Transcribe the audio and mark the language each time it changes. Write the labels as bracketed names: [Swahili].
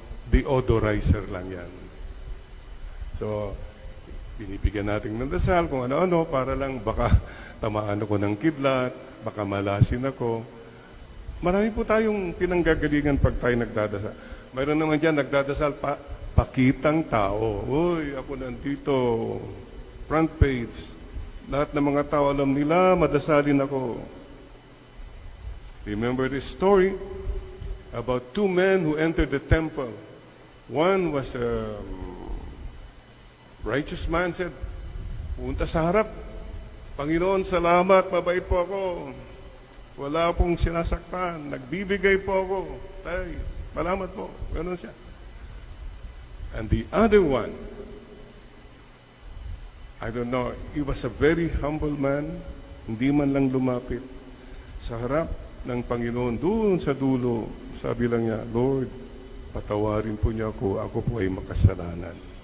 [Filipino] Deodorizer lang yan. So, binibigyan natin ng dasal kung ano-ano para lang baka tamaan ako ng kidlat, baka malasin ako. Marami po tayong pinanggagalingan pag tayo nagdadasal. Mayroon naman dyan, nagdadasal pakitang tao. Uy, ako nandito, [English] front page. [Filipino] Lahat ng mga tao alam nila, madasalin ako. [English] Remember this story about two men who entered the temple. One was a righteous man, said, [Filipino] punta sa harap. Panginoon, salamat, mabait po ako. Wala pong sinasaktan. Nagbibigay po ako. Tay, salamat po. Ganon siya. [English] And the other one, I don't know, he was a very humble man. [Filipino] Hindi man lang lumapit. Sa harap ng Panginoon, doon sa dulo, sabi lang niya, Lord, patawarin po niya ako po ay makasalanan.